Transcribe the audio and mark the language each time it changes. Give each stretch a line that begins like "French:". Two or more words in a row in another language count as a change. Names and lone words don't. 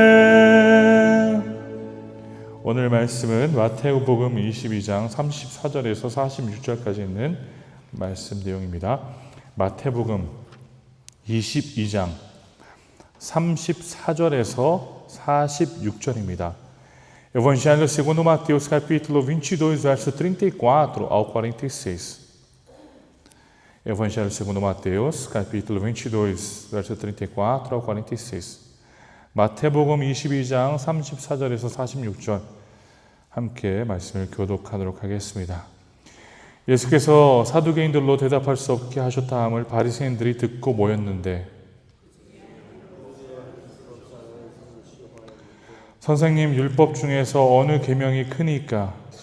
Korean: 오늘 말씀은 마태복음 22장 34절에서 46절까지 있는 말씀 내용입니다. 마태복음 22장 34절에서 46절입니다.
Portuguese: Evangelho segundo Mateus, capítulo 22, verso 34 ao 46. Evangelho segundo Mateus, capítulo 22, verso 34 ao 46.
Korean: 마태복음 22장 34절에서 46절 함께 말씀을 교독하도록 하겠습니다. 예수께서 사두개인들로 대답할 수 없게 하셨다 함을 바리새인들이 듣고 모였는데 선생님 율법 중에서 어느 계명이 크니까?